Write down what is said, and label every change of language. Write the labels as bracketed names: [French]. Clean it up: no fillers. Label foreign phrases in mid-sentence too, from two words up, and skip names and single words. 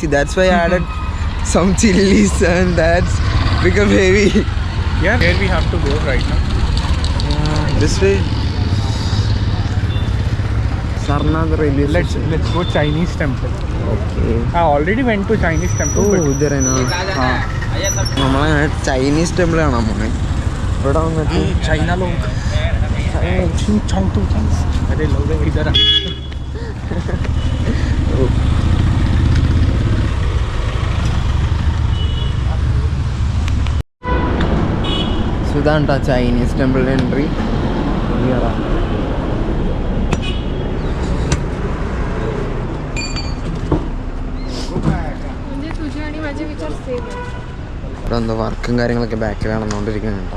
[English] That's why I added some chilies, and that's become heavy. Yeah, where we have to go right now? This way. Sarnath railway station. Let's go Chinese temple. Okay. I already went to Chinese temple. [Malayalam] Oh, ഇതരനാ. നമ്മളങ്ങനെ [English] Chinese temple [Malayalam] കാണാൻ പോണേ. ഇവിടെ വന്നിട്ട് [Hindi] China लोग चिंग चोंग टू चिंग. अरे लोग इधर आ. [Malayalam] ഇതാണ് [English] Chinese temple entry. [Malayalam] ഇവിടെ എന്തോ വർക്കും കാര്യങ്ങളൊക്കെ ബാക്കിൽ നടന്നുകൊണ്ടിരിക്കുന്നുണ്ടോ.